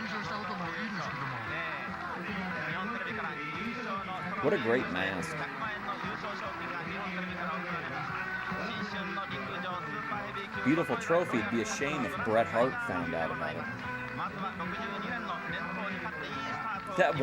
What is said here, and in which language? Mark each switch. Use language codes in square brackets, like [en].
[ja] 優勝したこともいいですけども。日本テレビから優勝の [en] What a great mask. [ja] 100万円の優勝賞金が日本テレビから贈られます。新春の陸上スーパーヘビー級 [en] Beautiful trophy. It'd be a shame if Bret Hart found out about it. [ja] まずは62年の伝統に勝っていいスタートを